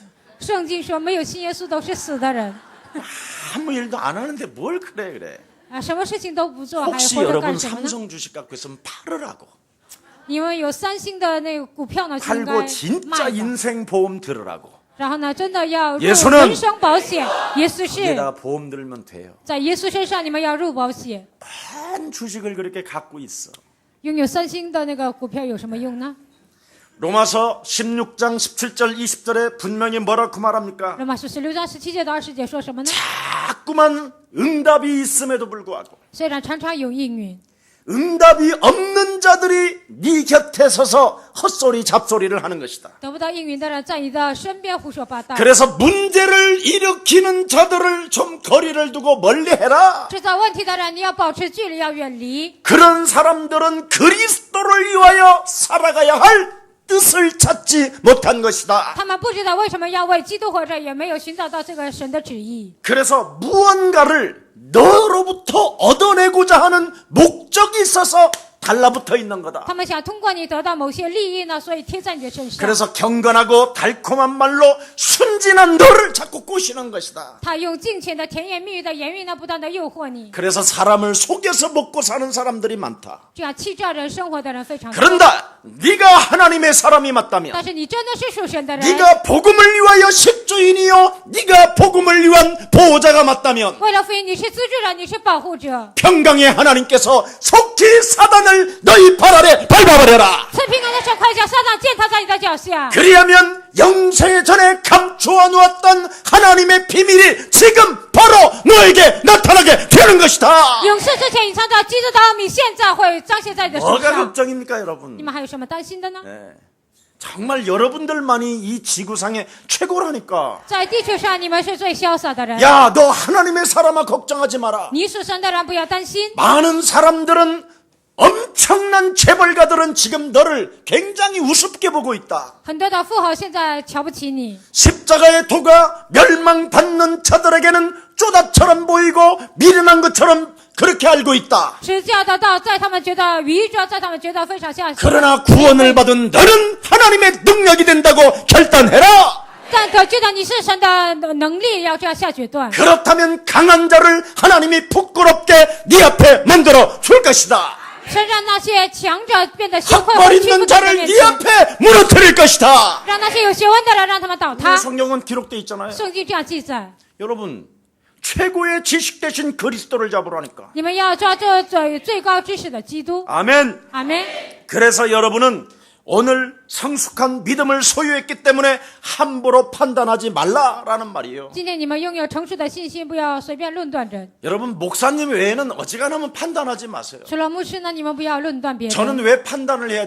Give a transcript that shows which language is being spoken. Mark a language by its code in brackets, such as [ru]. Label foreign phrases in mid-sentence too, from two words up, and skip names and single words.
[zh] 圣经说，没有信耶稣都是死的人 [ko] 아무 일도 안 하는데 뭘 그래. [zh] 啊，什么事情都不做，还 [ko] 혹시 [zh] 活着 [ko] 여러분 [zh] 干什么呢？ [ko] 삼성 주식 갖고 있으면 팔으라고. [zh] 你们有三星的那个股票呢，就应该 [ko] 팔고 진짜 [zh] 卖的。 [ko] 인생 보험 들으라고. [zh] 然后呢，真的要入 [ko] 예수는 [zh] 人身保险。耶稣是 [ko] 이게다가 보험 들면 돼요. [zh] 在耶稣身上，你们要入保险。 [ko] 한 주식을 그렇게 갖고 있어. [zh] 拥有三星的那个股票有什么用呢？ [ko] 로마서 16장 17절 20절에 분명히 뭐라고 말합니까? [zh] 罗马书16章17节到20节说什么呢？ [ko] 자꾸만 응답이 있음에도 불구하고 [zh] 虽然常常有应允， [ko] 응답이 없는 자들이 네 곁에 서서 헛소리 잡소리를 하는 것이다. [zh] 得不到应允的人在你的身边胡说八道。 [ko] 그래서 문제를 일으키는 자들을 좀 거리를 두고 멀리 해라. [zh] 制造问题的人，你要保持距离，要远离。 [ko] 그런 사람들은 그리스도를 위하여 살아가야 할 뜻을 찾지 못한 것이다. [zh] 他们不知道为什么要为基督活着，也没有寻找到这个神的旨意。 [ko] 그래서 무언가를 너로부터 얻어내고자 하는 목적이 있어서 달라붙어 있는 거다. [zh] 他们想通过你得到某些利益呢，所以贴在你的身上。 [ko] 그래서 경건하고 달콤한 말로 순진한 너를 자꾸 꼬시는 것이다. [zh] 他用金钱的甜言蜜语的言语呢，不断的诱惑你， [ko] 그래서 사람을 속여서 먹고 사는 사람들이 많다. [zh] 这样欺诈人生活的人非常多。 [ko] 그런다 네가 하나님의 사람이 맞다면 [zh] 但是你真的是属神的人， [ko] 네가 복음을 위하여 십조인이요 네가 복음을 위한 보호자가 맞다면 [zh] 为了福音，你是资助人，你是保护者。 [ko] 평강의 하나님께서 속히 사단을 너희 발 아래 밟아버려라. [zh] 赐平安的神快叫撒旦践踏在你的脚下， [ko] 그리하면 영생 전에 감추어 놓았던 하나님의 비밀이 지금 바로 너에게 나타나게 되는 것이다. [zh] 永世之前隐藏着基督的奥秘，现在会彰显在你的身 [ko] 뭐가 [zh] 上。 [ko] 걱정입니까 여러분? [zh] 你们还有什么担心的呢？ [ko] 네. 정말 여러분들만이 이 지구상의 최고라니까. [zh] 在地球上，你们是最潇洒的人。 [ko] 야, 너 하나님의 사람아 걱정하지 마라. [zh] 你属神的人不要担心。 [ko] 많은 사람들은 엄청난 재벌가들은 지금 너를 굉장히 우습게 보고 있다. [zh] 很多的富豪现在瞧不起你， [ko] 십자가의 도가 멸망받는 자들에게는 쪼다처럼 보이고 미련한 것처럼 그렇게 알고 있다. [zh] 十字架的道在他们觉得愚拙，在他们觉得非常下行。 [ko] 그러나 구원을 받은 너는 하나님의 능력이 된다고 결단해라. [zh] 但可知道你是神的能力，要这样下决断。 [ko] 그렇다면 강한 자를 하나님이 부끄럽게 네 앞에 만들어 줄 것이다. [zh] 是让那些强者变得羞愧， [ko] 학벌 [zh] 屈服 [ko] 있는 [zh] 在你 [ko] 자를 [zh] 面 [ko] 네 [zh] 前， [ko] 앞에 무너뜨릴 것이다. [zh] 让那些有学问的人让他们倒塌。 [ko] 성경은 기록되어 있잖아요. [zh] 圣经这样记载， [ko] 여러분 최고의 지식 대신 그리스도를 잡으라니까. [zh] 你们要抓这最高知识的基督。 [ko] 아멘. [zh] 阿门。 [ko] 그래서 여러분은 오늘 성숙한 믿음을 소유했기 때문에 함부로 판단하지 말라라는 말이에요. [zh] 今天你们拥有成熟的信心，不要随便论断人。 [ko] 여러분 목사님 외에는 어지간하면 판단하지 마세요. [zh] 除了牧师呢，你们不要论断别人。 [ko] 저는 왜 판단을 해야